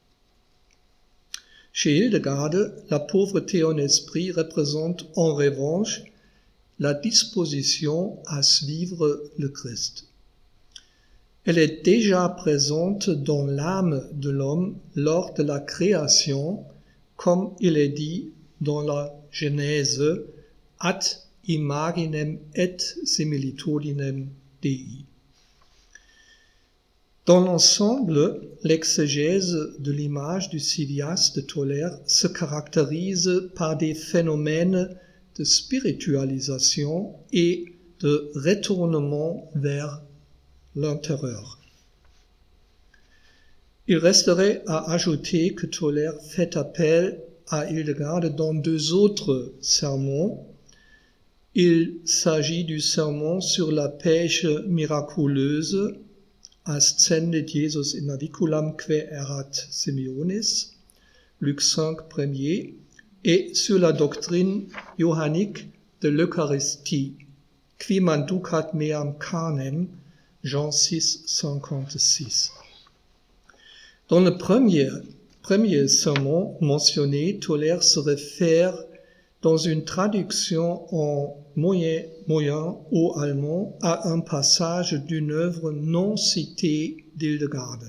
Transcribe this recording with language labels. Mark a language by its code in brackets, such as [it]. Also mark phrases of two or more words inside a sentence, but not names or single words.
[fr] Chez Hildegarde, la pauvreté en esprit représente en revanche la disposition à suivre le Christ. Elle est déjà présente dans l'âme de l'homme lors de la création, comme il est dit dans la Genèse, [la] ad imaginem et similitudinem Dei. [fr] Dans l'ensemble, l'exégèse de l'image du Civias de Tolère se caractérise par des phénomènes de spiritualisation et de retournement vers l'intérieur. Il resterait à ajouter que Tolère fait appel à Hildegarde dans deux autres sermons. Il s'agit du sermon sur la pêche miraculeuse, [la] Ascendit Jesus in naviculam que erat Simeonis, [fr] Luc 5, 1er, et sur la doctrine johannique de l'Eucharistie, [la] Qui manducat meam carnem, [fr] Jean 6, 56. Dans le premier sermon mentionné, Tolère se réfère dans une traduction en moyen ou allemand à un passage d'une œuvre non citée d'Hildegarde.